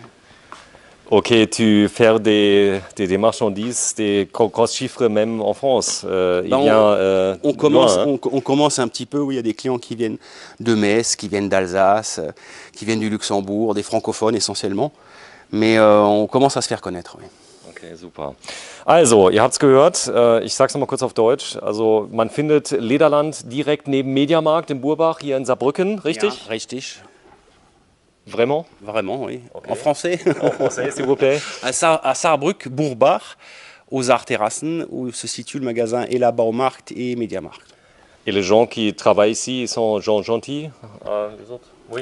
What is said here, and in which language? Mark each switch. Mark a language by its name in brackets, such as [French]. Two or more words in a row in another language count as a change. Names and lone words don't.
[French] Ok, tu fais des marchandises, des grosses chiffres même en France. Il Ben, vient On commence, loin, hein. on commence un petit peu, oui, il y a des clients qui viennent de Metz, qui viennent d'Alsace, qui viennent du Luxembourg, des francophones essentiellement. Mais on commence à se faire connaître. Oui. Okay, super. [German] Also, ihr habt es gehört, ich sage es nochmal kurz auf Deutsch. Also, man findet Lederland direkt neben Mediamarkt in Burbach, hier in Saarbrücken, richtig? Ja, richtig. [French] Vraiment? Vraiment, oui. Ok. En français. En français, s'il vous plaît. À Saarbrück, Bourbach, aux Arterrassen, où se situe le magasin Ela Baumarkt et Mediamarkt. Et les gens qui travaillent ici, ils sont gens gentils? Les autres? Oui.